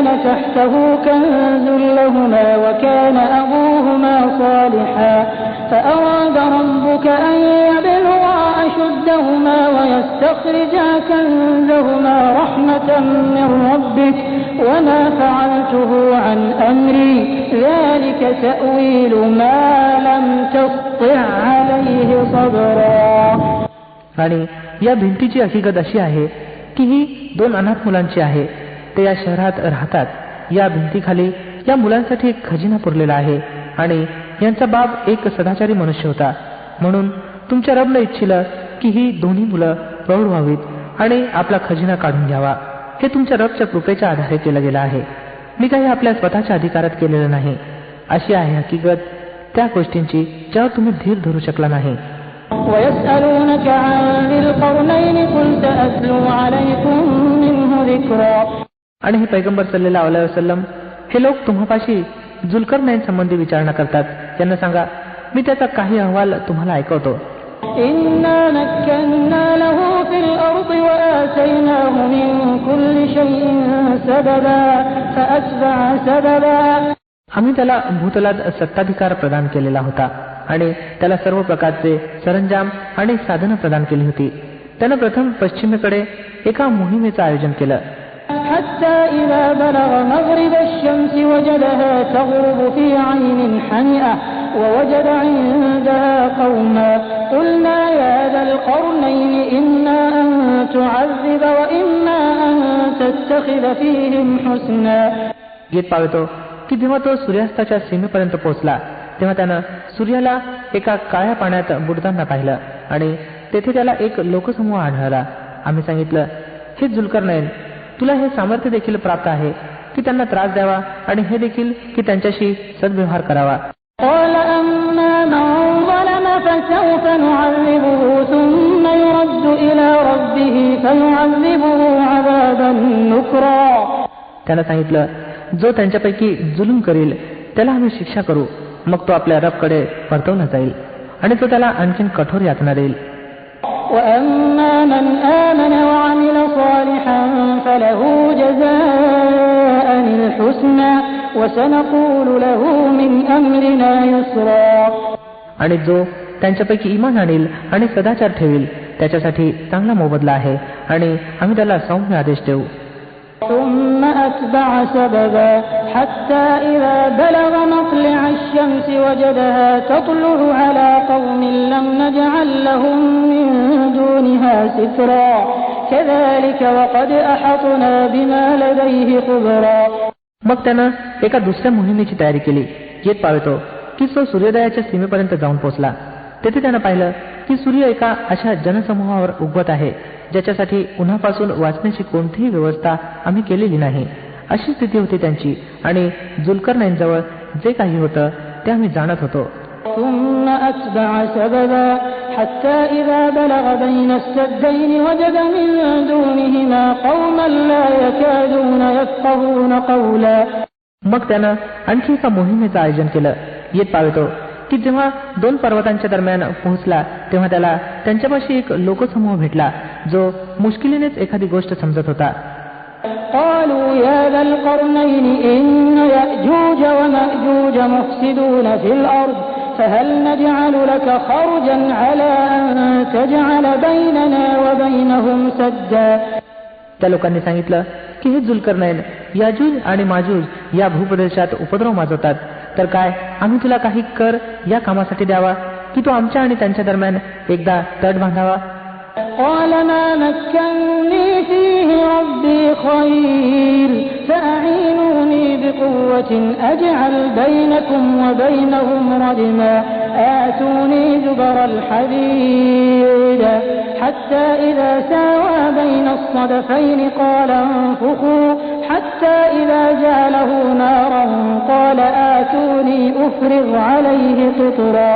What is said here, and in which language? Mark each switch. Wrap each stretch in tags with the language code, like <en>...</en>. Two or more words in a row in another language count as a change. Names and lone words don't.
<ar>تحته كنز لهما وكان أبوهما صالحا فأراد ربك أن يبلغا أشدهما ويستخرجا كنزهما رحمة من ربك وما فعلته عن أمري ذلك تأويل ما لم تسطع عليه صبرا.</ar> <mr>आणि या भिंतीची हकीकत अशी आहे की ही दोन अनाथ मुलांची आहे. ते या शहरात राहतात. या भिंतीखाली या मुलांसाठी एक खजिना पुरलेला आहे आणि यांचा बाप एक सदाचारी मनुष्य होता. म्हणून तुमच्या रबनं इच्छिलं की ही दोन्ही मुलं प्रौढ व्हावीत आणि आपला खजिना काढून घ्यावा. हे तुमच्या रबच्या कृपेच्या आधारे केलं गेलं आहे. मी काही आपल्या स्वतःच्या अधिकारात केलेलं नाही. अशी आहे हकीकत त्या गोष्टींची ज्यावर तुम्ही धीर धरू शकला नाही.</mr> <ar>ويسألونك عن ذي القرنين قل سأتلو عليكم منه ذكرا.</ar> <mr>आणि हे पैगंबर</mr> <ar>صلى الله عليه وسلم,</ar> <mr>हे लोक तुम्हापाशी जुल्करनैन संबंधी विचारणा करतात. त्यांना सांगा, मी त्याचा काही अहवाल तुम्हाला ऐकवतो.</mr> <ar>إنا مكنا له في الأرض وآتيناه من كل شيء سببا فأتبع سببا.</ar> <mr>आम्ही त्याला भूतलात सत्ताधिकार प्रदान केलेला होता आणि त्याला सर्व प्रकारचे सरंजाम आणि साधनं प्रदान केली होती. त्यानं प्रथम पश्चिमेकडे एका मोहिमेचं आयोजन केलं.</mr> <ar>حتى إذا بلغ مغرب الشمس وجدها تغرب في عين حمئة ووجد عندها قوما قلنا يا ذا القرنين إما أن تعذب وإما أن تتخذ فيهم حسنا.</ar> <mr>येत पावतो की जेव्हा तो सूर्यास्ताच्या सीमेपर्यंत पोहोचला तेव्हा त्यानं सूर्याला एका काळ्या पाण्यात बुडताना पाहिलं आणि तेथे त्याला एक लोकसमूह आढळला. आम्ही सांगितलं, हे जुल्करनैन, तुला हे सामर्थ्य देखील प्राप्त आहे की त्यांना त्रास द्यावा आणि हे देखील की त्यांच्याशी सद्व्यवहार करावा.</mr> <ar>قال أما من ظلم فسوف نعذبه ثم يرد إلى ربه به فيعذبه عذابا نكرا.</ar> <mr>त्याला सांगितलं, जो त्यांच्यापैकी जुलूम करील त्याला आम्ही शिक्षा करू, मग तो आपल्या रबकडे परतवला जाईल आणि तो त्याला आणखीन कठोर यातना देईल.</mr> <ar>وأما من آمن وعمل صالحا فله جزاء الحسنى وسنقول له من أمرنا يسرا.</ar> <mr>आणि जो त्यांच्यापैकी ईमान आणील आणि सदाचार ठेवील त्याच्यासाठी चांगला मोबदला आहे आणि आम्ही त्याला सौम्य आदेश देऊ.</mr> <ar>ثم أتبع سببا حتى إذا بلغ مطلع الشمس وجدها تطلع على قوم لم نجعل لهم من دونها سترا كذلك وقد أحطنا بما لديه خبرا.</ar> <mr>मग त्यानं एका दुसऱ्या मोहिमेची तयारी केली. येत पाहतो की तो सूर्योदयाच्या सीमेपर्यंत जाऊन पोहोचला. तेथे त्यानं पाहिलं की सूर्य एका अशा जनसमूहावर उगवत आहे ज्याच्यासाठी उन्हापासून वाचण्याची कोणतीही व्यवस्था आम्ही केलेली नाही. अशी स्थिती होती त्यांची आणि जुल्करनैनजवळ जे काही होतं ते आम्ही जाणत होतो.</mr> <ar>ثم أتبع سببا حتى إذا بلغ بين السدين وجد من دونهما قوما لا يكادون يفقهون قولا.</ar> <mr>मग त्यानं आणखी एका मोहिमेचं आयोजन केलं. येत पाहतो की जेव्हा दोन पर्वतांच्या दरम्यान पोहोचला तेव्हा त्याला त्यांच्यापाशी एक लोकसमूह भेटला जो मुश्किलीनेच एखादी गोष्ट समजत होता.</mr> <ar>قالوا يا ذا القرنين إن يأجوج ومأجوج مفسدون في الأرض فهل نجعل لك خرجا على أن تجعل بيننا وبينهم سدا.</ar> <mr>त्या लोकांनी सांगितलं की हे जुल्करनैन याजूज आणि माजूज या भूप्रदेशात उपद्रव माजवतात, तर काय आम्ही तुला काही कर या कामासाठी द्यावा की तो आमच्या आणि त्यांच्या दरम्यान एकदा तट बांधावा.</mr> <ar>قال ما مكنني فيه ربي خير فأعينوني بقوة أجعل بينكم وبينهم ردما آتوني زبر الحديد حتى إذا ساوى بين الصدفين قال انفخوا حتى إذا جعله نارا قال آتوني أفرغ عليه قطرا.</ar>